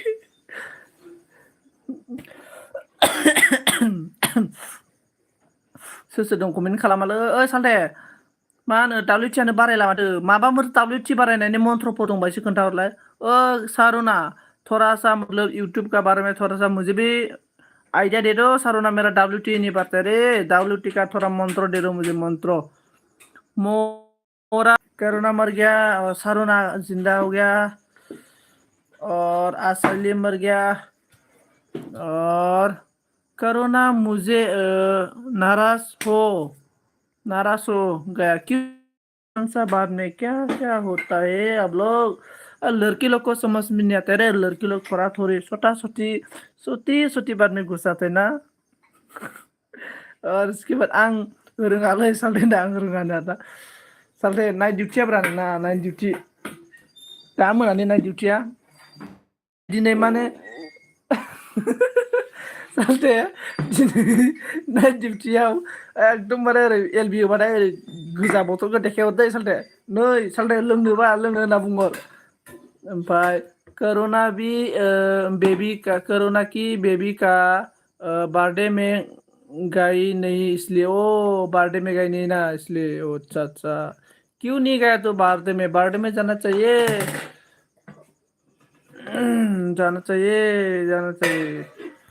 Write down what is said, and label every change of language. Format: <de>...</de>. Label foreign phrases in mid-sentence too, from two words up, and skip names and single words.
<brx>सोर सोर दं कमेन्ट खालामालै ओइ सालथे। मा होनो WTयानो बारायला माथो? माबाफोर WT बारायनायनि मन्त्रफोर दंबा एसे खोन्थाहरलाय।</brx> <hi>ओ सारुना, थोड़ा सा मतलब यूट्यूब का बारे में थोड़ा सा मुझे भी आइडिया दे दो सारुना, मेरा WT नहीं पता रे। WT का थोड़ा मंत्र दे दो मुझे, मंत्र। मोरा करुणा मर गया और सारुना जिंदा हो गया और असली मर गया और करुणा मुझे नाराज हो गया। क्यों? कौन सा बात में क्या क्या होता है अब लोग? लड़की लोग को समझ में नहीं आता रे। लड़की लोग थोड़ा थोड़ी छोटा छोटी छोटी छोटी बात में घुसाते ना।</hi> <brx>और उसके बाद आं रोङालै सालथे दा, आं रोङानो आदा सालथे</brx> <en>night duty-a</en> <brx>ब्रा नोंना,</brx> <en>night duty</en> <brx>दा मोनानि</brx> <en>night duty-a</en> <brx>दिनै माने सालथे दिनै</brx> <en>night duty-av</en> <brx>एकदमबारे ओरै एलबि होबाथाय ओरै गोजा बथलखौ देखायहरदै सालथे, नै सालथे लोंनोबा लोंनो होनना बुंहर।</brx> <hi>ओमफ्राय कोरोना भी बेबी का, कोरोना की बेबी का बर्थडे में गई नहीं इसलिए। ओ बर्थडे में गई नहीं ना इसलिए। ओ अच्छा अच्छा, क्यों नहीं गया तो बर्थडे में? बर्थडे में जाना चाहिए। जाना चाहिए, जाना चाहिए।</hi>